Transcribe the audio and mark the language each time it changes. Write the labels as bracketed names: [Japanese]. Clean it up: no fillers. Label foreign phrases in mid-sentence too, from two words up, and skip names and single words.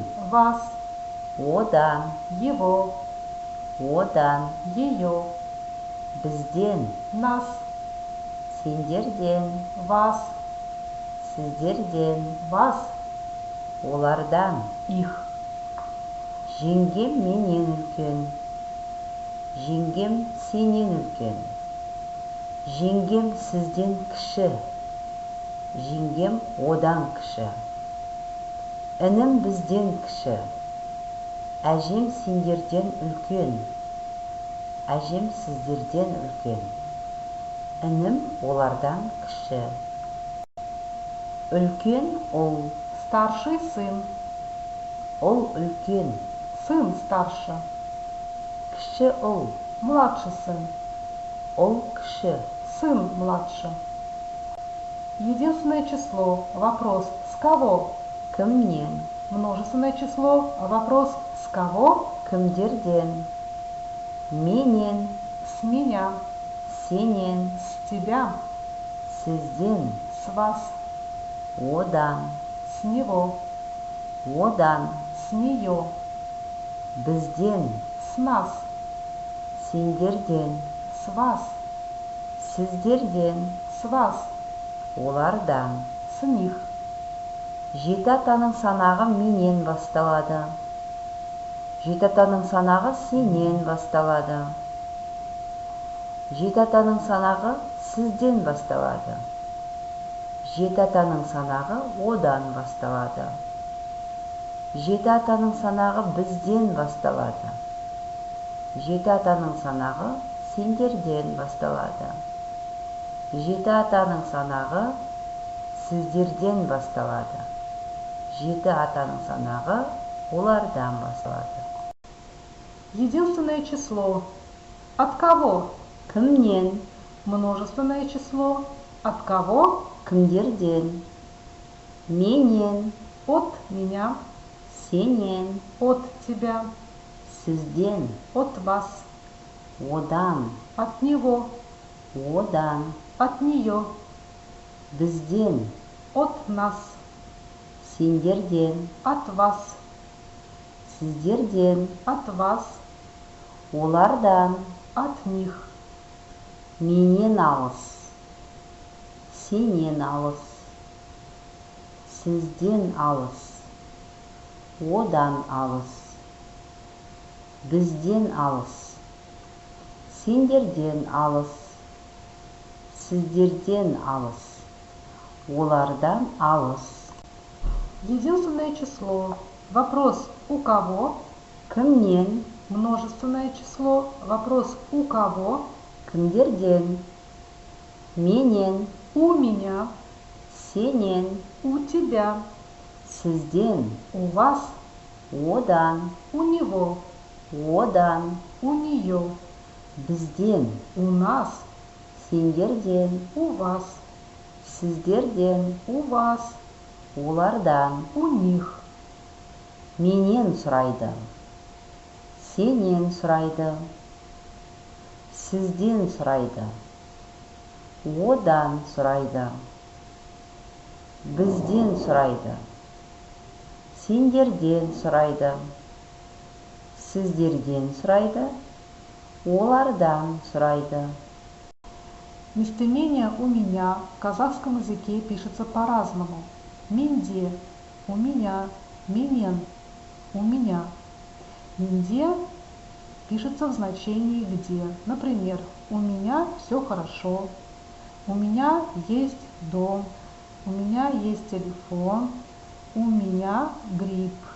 [Russian] Вас. [Kazakh] Одан? [Russian] Его. [Kazakh] Одан? [Russian] Ее. [Kazakh] Бізден? [Russian] Нас. [Kazakh] Сендерден? [Russian] Вас. [Kazakh] Сіздерден? [Russian] Вас. [Kazakh] Олардан? [Russian] Их. [Kazakh] Жеңгем менен үлкен. Жеңгем сенен үлкен. Жеңгем сізден кіші. Жеңгем одан кіші. Інім бізден кіші. Әжем сендерден үлкен. Әжем сіздерден үлкен. Інім олардан кіші. Үлкен ұл. [Russian] Старший сын. [Kazakh] Ұл үлкен. [Russian] Сын старше. [Kazakh] Кіші ұл. [Russian] Младший сын. [Kazakh] Ұл кіші. [Russian] Сын младше. Единственное число. Вопрос с кого? [Kazakh] Кімнен? [Russian] Множественное число. Вопрос с кого? [Kazakh] Кімдерден? Менен? [Russian] С меня. [Kazakh] Сенен? [Russian] С тебя. [Kazakh] Сізден? [Russian] С вас. [Kazakh] Одан? [Russian] С него. [Kazakh] Одан? [Russian] С нее. [Kazakh] Бізден? [Russian] С нас. [Kazakh] Сендерден? [Russian] С вас. [Kazakh] Сіздерден? [Russian] С вас. [Kazakh] Олардан? [Russian] С них. [Kazakh] Жеті атаның санағы менен басталады. Жеті атаның санағы сенен басталады. Жеті атаның санағы сізден басталады. Жеті атаның санағы одан басталады. Жеті атаның санағы бізден басталады. Жеті атаның санағы сендерден басталады. Жеті атаның санағы сіздерден басталады. Жеті атаның санағы олардан басталады. [Russian] Единственное число. От кого? [Kazakh] Кімнен? [Russian] Множественное число. От кого? [Kazakh] Кімдерден? Менен? [Russian] От меня. [Kazakh] Сенен? [Russian] От тебя. [Kazakh] Сізден? [Russian] От вас. [Kazakh] Одан? [Russian] От него. [Kazakh] Одан? [Russian] От нее. [Kazakh] Бізден? [Russian] От нас. [Kazakh] Сендерден? [Russian] От вас. [Kazakh] Сіздерден? [Russian] От вас. [Kazakh] Олардан? [Russian] От них. [Kazakh] Менен алыс. Сенен алыс. Сізден алыс. Одан алыс. Бізден алыс. Сендерден алыс. Сіздерден алыс. Олардан алыс. [Russian] Единственное число. Вопрос у кого? [Kazakh] Кімнен? [Russian] Множественное число. Вопрос у кого? [Kazakh] Кімдерден? Менен? [Russian] У меня. [Kazakh] Сенен? [Russian] У тебя. [Kazakh] Сізден? [Russian] У вас. [Kazakh] Одан? [Russian] У него. [Kazakh] Одан? [Russian] У нее. [Kazakh] Бізден? [Russian] У нас. [Kazakh] Сендерден? [Russian] У вас. [Kazakh] Сіздерден? [Russian] У вас. [Kazakh] Олардан? [Russian] У них. [Kazakh] Менен сұрайды. Сенен сұрайды. Сізден сұрайды. Одан сұрайды. Бізден сұрайды. Сендерден сұрайды. Сіздерден сұрайды. Олардан сұрайды. [Russian] Местоимение «у меня» в казахском языке пишется по-разному. Минде – у меня, менен – у меня. Минде пишется в значении «где». Например, у меня все хорошо, у меня есть дом, у меня есть телефон, у меня грипп.